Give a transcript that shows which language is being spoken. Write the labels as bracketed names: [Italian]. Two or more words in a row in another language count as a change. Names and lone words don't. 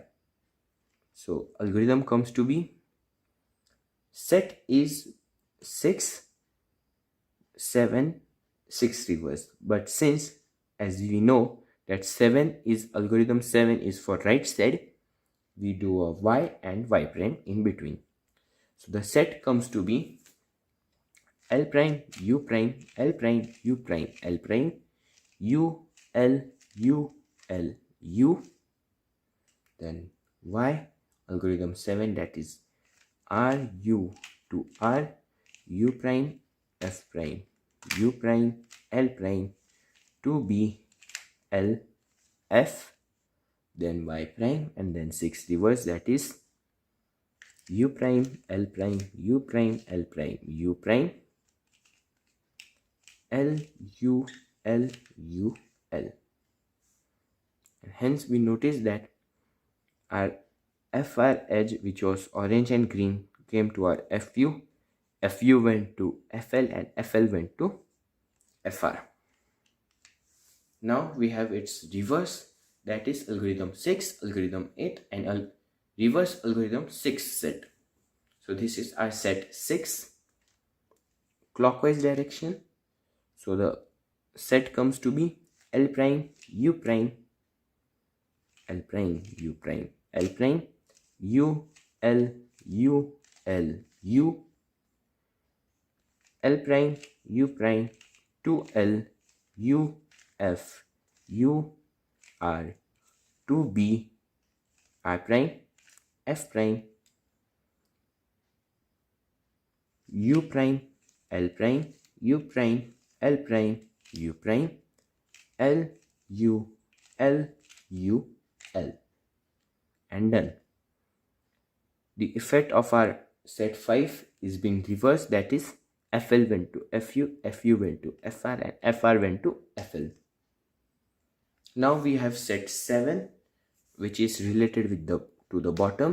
[English] So algorithm comes to be, set is 6, 7, 6 reverse. But since, as we know that 7 is algorithm 7 is for right side, we do a y and y prime in between. So the set comes to be L prime U prime L prime U prime L prime U L U L U, then y algorithm 7, that is R U to R U prime F prime U prime L prime to B L F, then y prime, and then 6 reverse, that is U prime L prime U prime L prime U prime L U L U L. And hence we notice that our FR edge, which was orange and green, came to our FU, FU went to FL, and FL went to FR. Now we have its reverse, that is algorithm 6, algorithm 8, and reverse algorithm 6 set. So this is our set 6 clockwise direction. So the set comes to be L prime U prime L prime U prime L prime, U, L, U, L, U, L prime, U prime, 2L, U, F, U, R, 2B, R prime, F prime, U prime, L prime, U prime, L prime, U prime, L, U, L, U, L, and done. The effect of our set 5 is being reversed, that is FL went to FU, FU went to FR, and FR went to FL. Now we have set 7, which is related with the to the bottom.